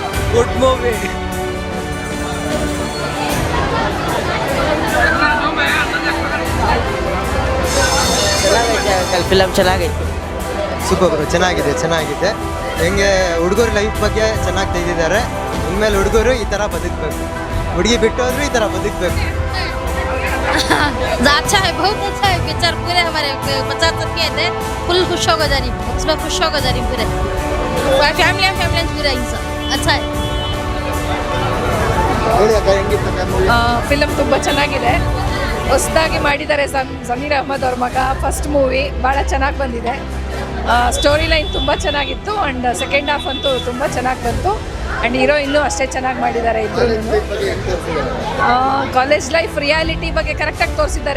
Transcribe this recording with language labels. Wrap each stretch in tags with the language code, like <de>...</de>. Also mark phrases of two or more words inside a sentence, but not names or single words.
<en>good movie.</en> <kn>ಫಿಲಮ್ ಚೆನ್ನಾಗೈತೆ.</kn> <en>super bro,</en> <kn>ಚೆನ್ನಾಗಿದೆ. ಹೆಂಗೆ ಹುಡುಗರ ಲೈಫ್ ಬಗ್ಗೆ ಚೆನ್ನಾಗಿ ತೆಗೆದಿದ್ದಾರೆ. ಇನ್ಮೇಲೆ ಹುಡುಗರು ಈ ಥರ ಬದುಕಬೇಕು, ಹುಡುಗಿ ಬಿಟ್ಟೋದ್ರು ಈ ಥರ ಬದುಕಬೇಕು.</kn> <hi>अच्छा है, बहुत अच्छा है पिक्चर। पूरे हमारे बच्चा सब के थे, फुल खुश होगा जानी, उसमें खुश होगा जानी पूरे फैमिली पूरा इंसान अच्छा है।</hi> <kn>ಹೇಳಿ ಅಕ್ಕ ಹೆಂಗಿತ್ತು ಮೂವಿ? ಫಿಲಮ್ ತುಂಬ ಚೆನ್ನಾಗಿದೆ. ಹೊಸದಾಗಿ ಮಾಡಿದ್ದಾರೆ ಸಮೀರ್ ಅಹ್ಮದ್ ಅವ್ರ ಮಗ.</kn> <en>first movie</en> <kn>ಭಾಳ ಚೆನ್ನಾಗಿ ಬಂದಿದೆ.</kn> <en>story line</en> <kn>ತುಂಬ ಚೆನ್ನಾಗಿತ್ತು</kn> <en>and second half</en> <kn>ಅಂತೂ ತುಂಬ ಚೆನ್ನಾಗಿ ಬಂತು. ಆ್ಯಂಡ್ ಹೀರೋ ಇನ್ನೂ ಅಷ್ಟೇ ಚೆನ್ನಾಗಿ ಮಾಡಿದ್ದಾರೆ ಇಬ್ಬರು.</kn> <en>college life reality</en> <kn>ಬಗ್ಗೆ ಕರೆಕ್ಟಾಗಿ ತೋರಿಸಿದ್ದಾರೆ.</kn>